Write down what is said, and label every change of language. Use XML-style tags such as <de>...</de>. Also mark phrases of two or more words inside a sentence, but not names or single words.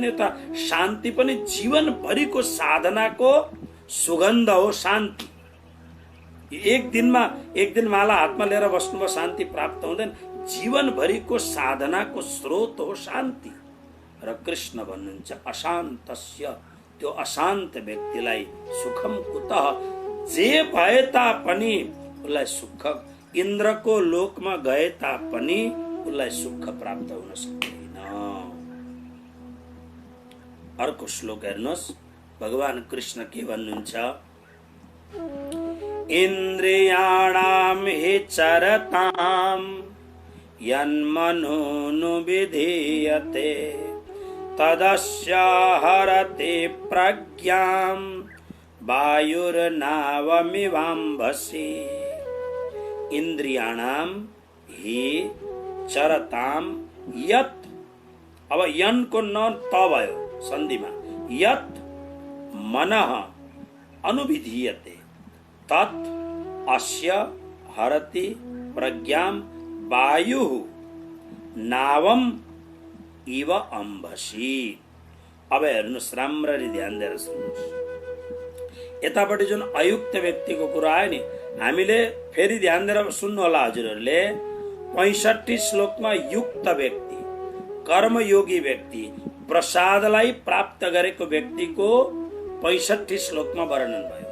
<ne>यो त शान्ति पनि जीवनभरिको साधनाको सुगन्ध हो। शान्ति एक दिन माला हातमा लिएर बस्नुभयो शान्ति प्राप्त हुँदैन। जीवनभरिको साधनाको स्रोत हो शान्ति। र कृष्ण भन्नुहुन्छ अशान्तस्य, त्यो अशान्त व्यक्तिलाई</ne> <sa>सुखम कुतः,</sa> <ne>जे भए तापनि उसलाई सुख, इन्द्रको लोकमा गए तापनि उसलाई सुख प्राप्त हुन सक्दैन। अर्को श्लोक हेर्नुहोस्, भगवान कृष्ण के भन्नुहुन्छ?</ne> <sa>इन्द्रियाणाम हि चरताम यन्मनोनु विधीयते तदस्य हरते प्रज्ञाम वायुर्नावमिवाम्भसि। इंद्रियाणाम हि चरताम यत्,</sa> <ne>अब यन को न त भयो सन्धिमा,</ne> <sa>यत् मनः अनुविधीयते तत् अस्य हरति प्रज्ञाम वायुः नावम इव अम्भसी।</sa> <ne>अब हेर्नुहोस्, राम्ररी ध्यान दिएर सुन्नुहोस्। यतापट्टि जुन अयुक्त व्यक्तिको कुरा आयो नि, हामीले फेरि ध्यान दिएर सुन्नु होला हजुरहरूले। 65 श्लोकमा युक्त व्यक्ति, कर्मयोगी व्यक्ति, प्रसादलाई प्राप्त गरेको व्यक्तिको 65 श्लोकमा वर्णन भयो।</ne>